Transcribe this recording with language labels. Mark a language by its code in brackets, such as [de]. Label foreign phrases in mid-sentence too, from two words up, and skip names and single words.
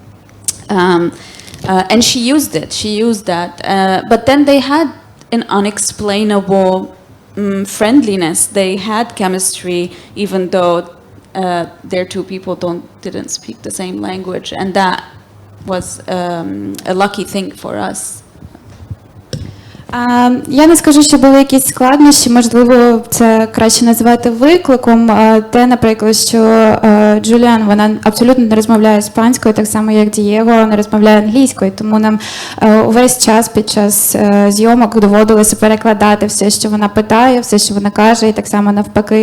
[en] And she used it. She used that. But then they had an unexplainable friendliness. They had chemistry, even though their two people didn't speak the same language. And that was a lucky thing for us. [uk] Я не скажу, що були якісь складнощі, можливо, це краще називати викликом. Те, наприклад, що Джуліан, вона абсолютно не розмовляє іспанською, так само, як Дієго не розмовляє англійською, тому нам увесь час під час зйомок доводилося перекладати все, що вона питає, все, що вона каже, і так само навпаки.